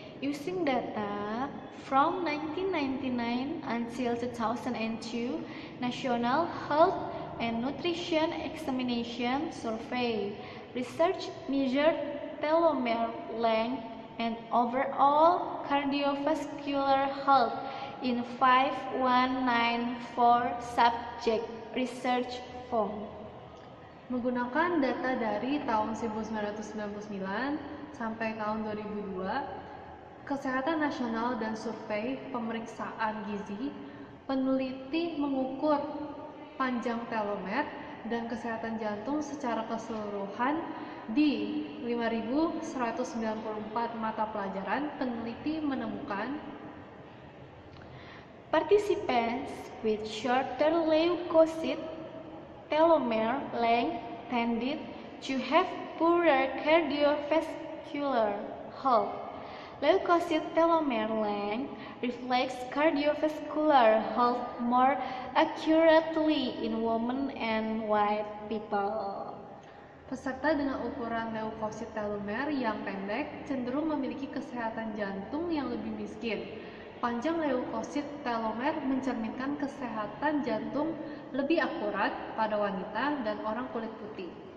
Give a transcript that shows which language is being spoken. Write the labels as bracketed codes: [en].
[en] Using data from 1999 until 2002 National Health and Nutrition Examination Survey, research measured telomere length and overall cardiovascular health in 5194 subject research form. [id] Menggunakan data dari tahun 1999 sampai tahun 2002, Kesehatan Nasional dan Survei Pemeriksaan Gizi, peneliti mengukur panjang telomer dan kesehatan jantung secara keseluruhan di 5.194 mata pelajaran. Peneliti menemukan [en] participants with shorter leukocyte telomere length tended to have poorer cardiovascular health. Leukocyte telomere length reflects cardiovascular health more accurately in women and white people. [id] Peserta dengan ukuran leukosit telomer yang pendek cenderung memiliki kesehatan jantung yang lebih miskin. Panjang leukosit telomer mencerminkan kesehatan jantung lebih akurat pada wanita dan orang kulit putih.